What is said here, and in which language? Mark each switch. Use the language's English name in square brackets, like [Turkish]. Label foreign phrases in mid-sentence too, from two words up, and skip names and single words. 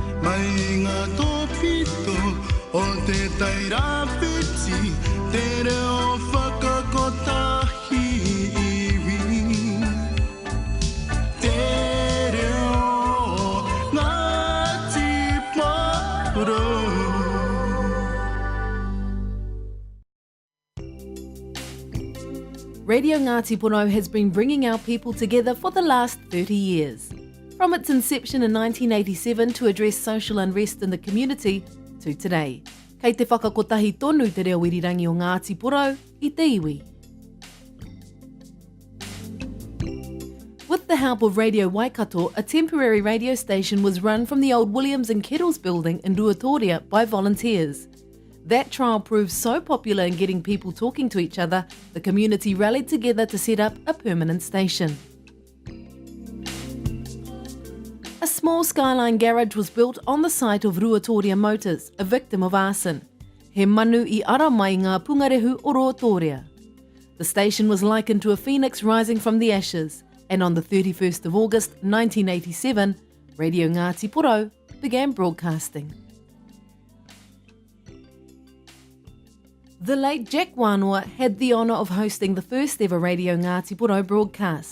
[Māori] Ainga tōpito o te taira piti, te reo whakakotahi iwi. Te reo Ngati Porou. [English] Radio Ngati Porou has been bringing our people together for the last 30 years. From its inception in 1987 to address social unrest in the community to today. [Māori] Kei te whakakotahi tonu te reo irirangi o Ngati Porou I te iwi. [English] With the help of Radio Waikato, a temporary radio station was run from the old Williams and Kettles building in Ruatoria by volunteers. That trial proved so popular in getting people talking to each other, the community rallied together to set up a permanent station. A small skyline garage was built on the site of Ruatoria Motors, a victim of arson. [Māori] He manu I ara mai ngā pungarehu o Ruatoria. [English] The station was likened to a phoenix rising from the ashes, and on the 31st of August 1987, Radio Ngati Porou began broadcasting. The late Jack Wānoa had the honour of hosting the first ever Radio Ngati Porou broadcast.